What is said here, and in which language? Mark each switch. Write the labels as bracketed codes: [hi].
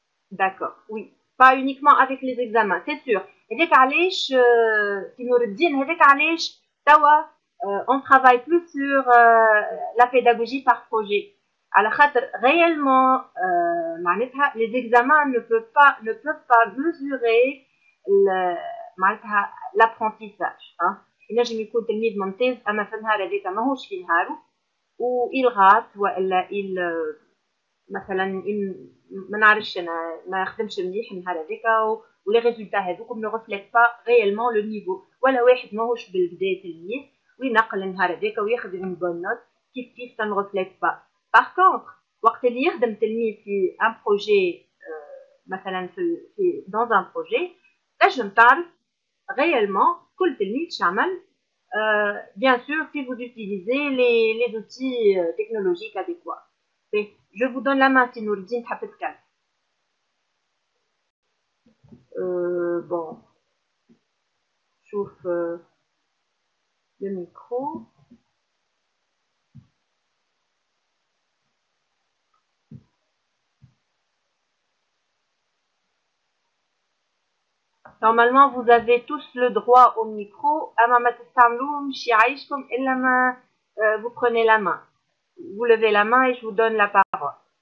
[fr] D'accord, oui. Pas uniquement avec les examens, c'est sûr. [ar] هذاك علاش في نور الدين هذاك علاش توا [fr] on travaille plus sur la pédagogie par projet. [ar] على خاطر [fr] réellement معناتها les examens ne peuvent pas mesurer معناتها l'apprentissage. [ar] ينجم يكون تلميذ ممتاز اما في النهار هذاك ماهوش في نهاره ويلغات والا مثلا ما نعرفش انا ما خدمش مليح النهار هذاك ولي ريزولتا هذوك [fr] ne reflètent pas réellement le niveau [ar] ولا واحد ماهوش بالبدا تلميذ وينقل النهار هذاك وياخذ [fr] une bonne note [ar] كيف [fr] ça ne reflète pas. Par contre [ar] وقت اللي يخدم تلميذ في un projet مثلا في dans un projet تنجم تعرف [fr] réellement [ar] كل تلميذ شعمل. [fr] Bien sûr si vous utilisez les outils technologiques adéquats. Je vous donne la main si Nourdine [ar] تحب تتكلم. [fr] Bon, [ar] شوف [fr] le micro. Normalement, vous avez tous le droit au micro. [ar] أما ما تستعملوهمش يعيشكم إلا ما [fr] vous prenez la main. Vous levez la main et je vous donne la parole.